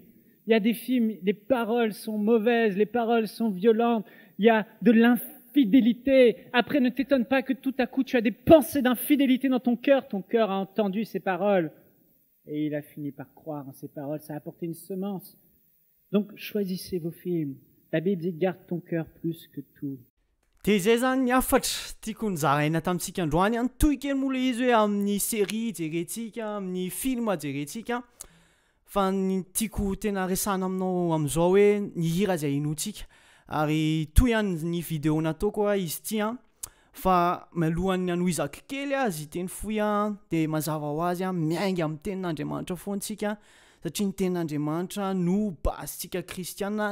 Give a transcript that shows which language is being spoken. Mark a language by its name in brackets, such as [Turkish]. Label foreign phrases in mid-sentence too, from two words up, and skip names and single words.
[French] Il y a des films, les paroles sont mauvaises, les paroles sont violentes, il y a de l'infidélité. Après, ne t'étonne pas que tout à coup, tu as des pensées d'infidélité dans ton cœur a entendu ces paroles. Et il a fini par croire en ces paroles, ça a apporté une semence. Donc, choisissez vos films. La Bible dit, garde ton cœur plus que tout. [Malagasy] De zay zany ny afatra tiako nizaraina tamintsika androany any toy kely mola izy hoe amin'ny série jerentsika, amin'ny film jerentsika. Fa ny tiako tena resana aminao amin'izao hoe ny hira izay inoantsika. Ary toy ihany ny vidéo nataoko izy ity fa malohany hanohizako kely azy teny fohy dia mazava ho azy miainga amin'ny tenin'Andriamanitra foantsika satria ny tenin'Andriamanitra no basintsika kristiana.